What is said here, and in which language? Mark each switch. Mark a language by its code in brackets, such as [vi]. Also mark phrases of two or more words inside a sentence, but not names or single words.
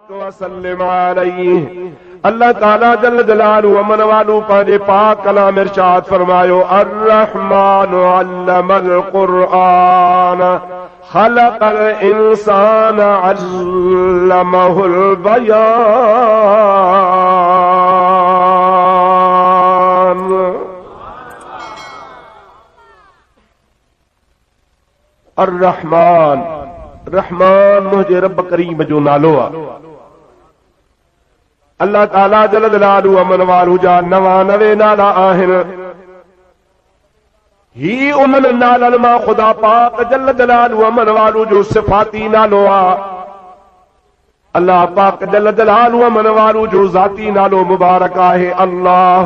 [ar] وسلم عليه. الله تعالى جل جلاله وعم نواله [sd] पांजे पाक कलाम इरशाद फरमायो [ar] الرحمن علم القرآن خلق الإنسان علمه البيان. [sd] अर्रहमान, रहमान मुझे [ar] रब करीम [sd] जो नालो आ। [ar] الله تعالى جل جلاله وعم نواله [sd] जा 99 नाला आहिनि। ही उन्हनि नालनि मां खुदा पाक [ar] جل جلاله وعم نواله [sd] जो सिफाती नालो आ। अल्लाह पाक [ar] جل جلاله وعم نواله [sd] जो ज़ाती नालो मुबारक आहे अल्लाह।